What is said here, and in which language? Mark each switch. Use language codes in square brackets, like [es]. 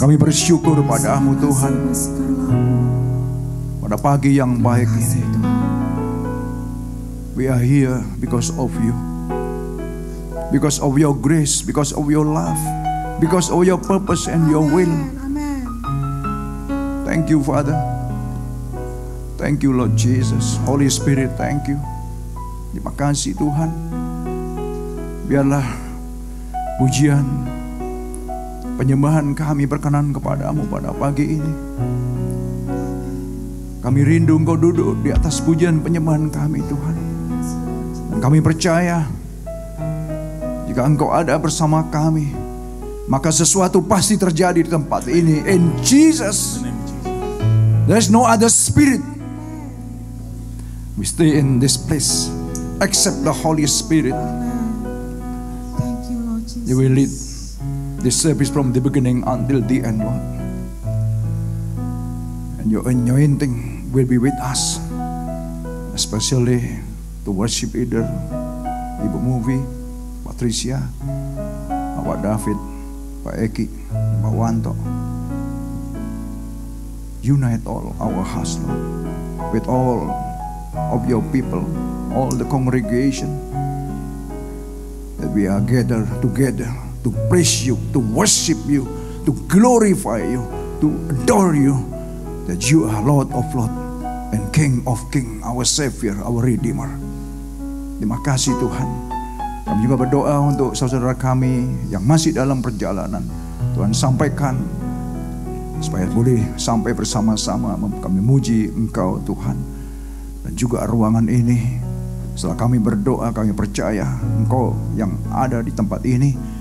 [id] Kami bersyukur padamu, Tuhan, pada pagi yang baik ini. [en] We are here because of you. Because of your grace, because of your love, because of your purpose and your will. Amen. Thank you, Father. Thank you, Lord Jesus. Holy Spirit, thank you. [id] Terima kasih Tuhan. Biarlah pujian, penyembahan kami berkenan kepadamu pada pagi ini. Kami rindu Engkau duduk di atas pujian penyembahan kami Tuhan. Dan kami percaya jika Engkau ada bersama kami, maka sesuatu pasti terjadi di tempat ini. [en] In Jesus, there's no other spirit. We stay in this place except the Holy Spirit. Thank you, Lord Jesus. You will lead this service from the beginning until the end, Lord. And your anointing will be with us, especially the worship leader, Ibu Movie, Patricia, Pak David, Pak Eki, Pak Wanto. Unite all our hearts, Lord, with all of your people, all the congregation, that we are gathered together to praise you, to worship you, to glorify you, to adore you, that you are Lord of Lords and King of Kings, our Savior, our Redeemer. [id] Terima kasih Tuhan. Kami juga berdoa untuk saudara kami yang masih dalam perjalanan. Tuhan sampaikan supaya boleh sampai bersama-sama kami muji Engkau Tuhan. Dan juga ruangan ini, setelah kami berdoa, kami percaya Engkau yang ada di tempat ini.